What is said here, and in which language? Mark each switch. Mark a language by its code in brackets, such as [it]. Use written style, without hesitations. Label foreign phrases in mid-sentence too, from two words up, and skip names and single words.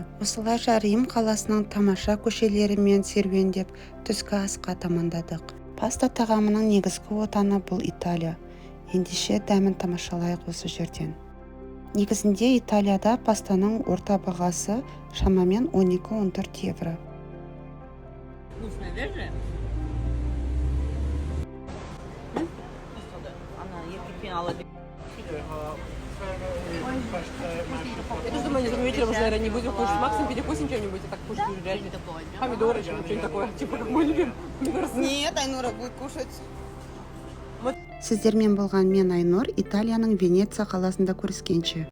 [kk] Осылайша Рим қаласының тамаша көшелерімен серуендеп түскі асқа тамандадық. Паста тағамының негізгі отаны бұл Италия. Ендеше дәмін тамашалайық осы жерден. Негізінде Италияда пастаның орта бағасы шамамен 12-14 евро. [ru] Я тоже думаю, вечером уже, наверное, не будем кушать. Максимум перекусим чем-нибудь, а так кушать реально. Помидоры, что-нибудь такое, типа как мой любимый помидор. Нет, Айнура будет кушать. [kk] Сіздермен болған мен Айнұр, Италияның Венеция қаласында көріскенше.